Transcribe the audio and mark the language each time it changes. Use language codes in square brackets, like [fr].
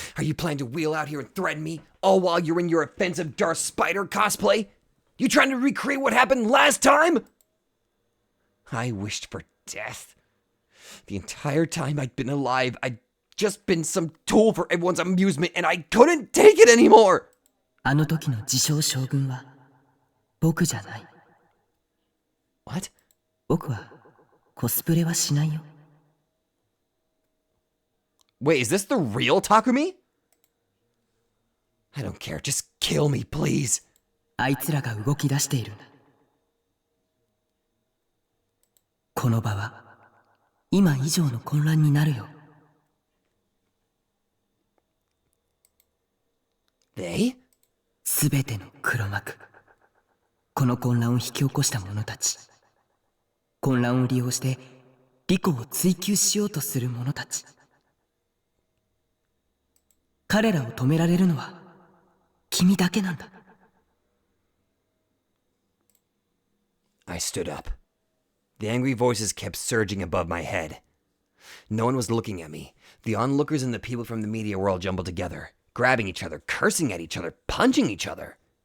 [en] Are you planning to wheel out here and threaten me, all while you're in your offensive Darth Spider cosplay? You trying to recreate what happened last time? I wished for death. The entire time I'd been alive, I'd just been some tool for everyone's amusement, and I couldn't take it anymore! [ja] あの時の自称将軍は僕じゃない。 [en] What? [ja] 僕はコスプレはしないよ。 [en] Wait, is this the real Takumi? I don't care, just kill me, please. [ja] あいつらが動き出しているんだ。この場は今以上の混乱になるよ。 [en] They? [ja] すべての黒幕。この混乱を引き起こした者たち。混乱を利用して利己を追求しようとする者たち。彼らを止められるのは君だけなんだ。 [en] I stood up. The angry voices kept surging above my head. No one was looking at me. The onlookers and the people from the media were all jumbled together, grabbing each other, cursing at each other, punching each other.